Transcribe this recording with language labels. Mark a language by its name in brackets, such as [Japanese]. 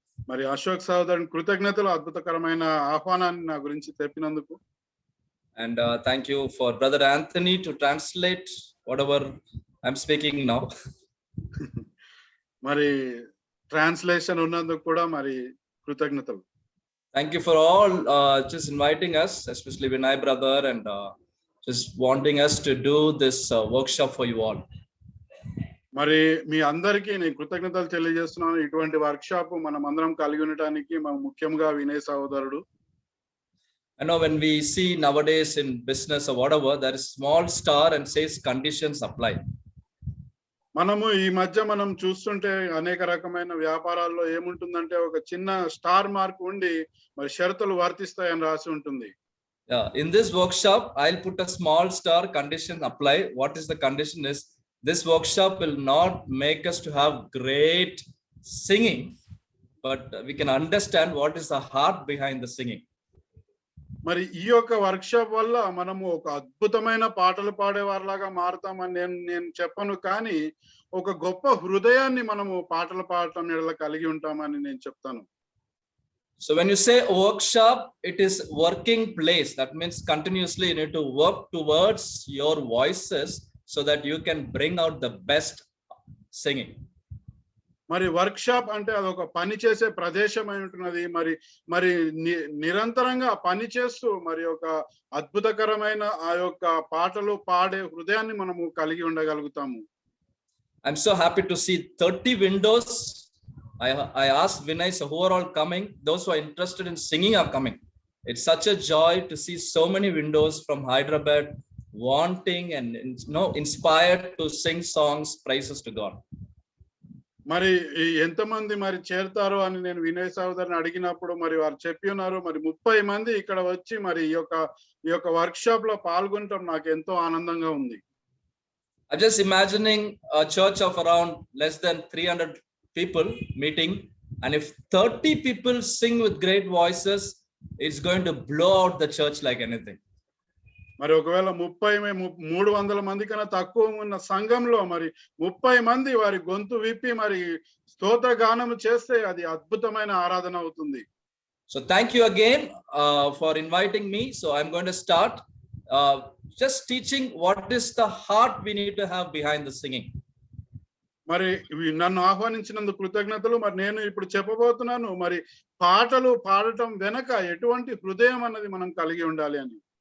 [Telugu] మరి అశోక్ సహోదరుని కృతజ్ఞతలు, అద్భుతకరమైన ఆహ్వానాన్ని నా గురించి తెలిపినందుకు. [English] And thank you for Brother Anthony to translate whatever I'm speaking now. [Telugu] మరి ట్రాన్స్లేషన్ ఉన్నందుకు కూడా మరి కృతజ్ఞతలు. [English] Thank you for all just inviting us, especially Vinay brother, and just wanting us to do this workshop for you all. [Telugu] మరి మీ అందరికీ నేను కృతజ్ఞతలు తెలియజేస్తున్నాను. ఇటువంటి వర్క్ షాప్ మనం అందరం కలిగి ఉండటానికి ముఖ్యంగా వినయ్ సహోదరుడు. [English] I know when we see nowadays in business or whatever, there is small star and says conditions apply. [Telugu] మనము ఈ మధ్య మనం చూస్తుంటే అనేక రకమైన వ్యాపారాల్లో ఏముంటుందంటే ఒక చిన్న స్టార్ మార్క్ ఉండి మరి షరతులు వర్తిస్తాయని రాసి ఉంటుంది. [English] Yeah, in this workshop, I'll put a small star, condition apply. What is the condition is, this workshop will not make us to have great singing, but we can understand what is the heart behind the singing. [Telugu] మరి ఈ యొక్క work shop వల్ల మనము ఒక అద్భుతమైన పాటలు పాడేవారిలాగా మారుతామని నేను చెప్పను, కానీ ఒక గొప్ప హృదయాన్ని మనము పాటలు పాడటం ఎడల కలిగి ఉంటామని నేను చెప్తాను. [English] So when you say workshop, it is working place. That means continuously you need to work towards your voices so that you can bring out the best singing. [Telugu] మరి వర్క్ షాప్ అంటే అదొక పని చేసే ప్రదేశం అయి ఉంటున్నది. మరి నిరంతరంగా పని చేస్తూ మరి ఒక అద్భుతకరమైన ఆ యొక్క పాటలు పాడే హృదయాన్ని మనము కలిగి ఉండగలుగుతాము. [English] I'm so happy to see 30 windows. I asked Vinay, so who are all coming? Those who are interested in singing are coming. It's such a joy to see so many windows from Hyderabad wanting and inspired to sing songs, praises to God. [Telugu] మరి ఎంతమంది మరి చేరుతారో అని నేను వినయ్ సోదరుని అడిగినప్పుడు మరి వారు చెప్పి ఉన్నారు, మరి 30 మంది ఇక్కడ వచ్చి మరి ఈ యొక్క వర్క్ షాప్ లో పాల్గొనడం నాకు ఎంతో ఆనందంగా ఉంది. [English] I'm just imagining a church of around less than 300 people meeting, and if 30 people sing with great voices, it's going to blow out the church like anything. [Telugu] మరి ఒకవేళ 300 మంది కన్నా తక్కువ ఉన్న సంఘంలో మరి 30 మంది వారి గొంతు విప్పి మరి స్తోత్ర గానం చేస్తే అది అద్భుతమైన ఆరాధన అవుతుంది. [English] So thank you again for inviting me. So I'm going to start just teaching what is the heart we need to have behind the singing. [Telugu] మరి నన్ను ఆహ్వానించినందుకు కృతజ్ఞతలు. మరి నేను ఇప్పుడు చెప్పబోతున్నాను మరి పాటలు పాడటం వెనక ఎటువంటి హృదయం అన్నది మనం కలిగి ఉండాలి అని.